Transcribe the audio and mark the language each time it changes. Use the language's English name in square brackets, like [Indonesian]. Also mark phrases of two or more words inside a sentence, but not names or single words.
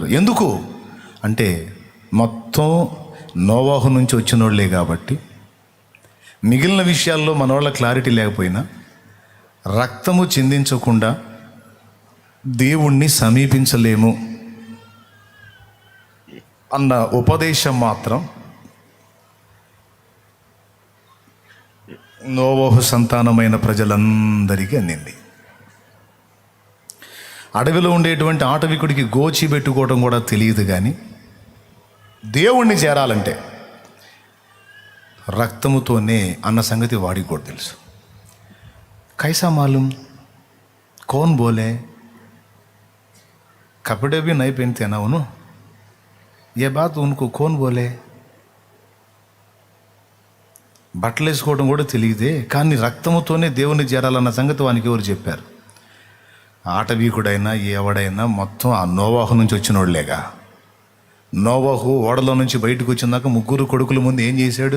[Telugu] ఎందుకు అంటే మొత్తం నోవాహు నుంచి వచ్చిన వాళ్ళే కాబట్టి మిగిలిన విషయాల్లో మన వాళ్ళ క్లారిటీ లేకపోయినా రక్తము చిందించకుండా దేవుణ్ణి సమీపించలేము అన్న ఉపదేశం మాత్రం నోవాహు సంతానమైన ప్రజలందరికీ అందింది. అడవిలో ఉండేటువంటి ఆటవికుడికి గోచి పెట్టుకోవడం కూడా తెలియదు. కానీ దేవుణ్ణి చేరాలంటే రక్తముతోనే అన్న సంగతి వాడికి కూడా తెలుసు. [Urdu] کیسا معلوم کون بولے کپڑے بھی نئیں پہنتے نا انو یہ بات انوکو کون بولے. [Telugu] బట్టలు వేసుకోవడం కూడా తెలియదే, కానీ రక్తముతోనే దేవుణ్ణి చేరాలన్న సంగతి వానికి ఎవరు చెప్పారు? ఆటవీకుడైనా ఎవడైనా మొత్తం ఆ నోవాహు నుంచి వచ్చిన వాళ్ళేగా. నోవాహు ఓడలో నుంచి బయటకు వచ్చినాక 3 కొడుకుల ముందు ఏం చేశాడు?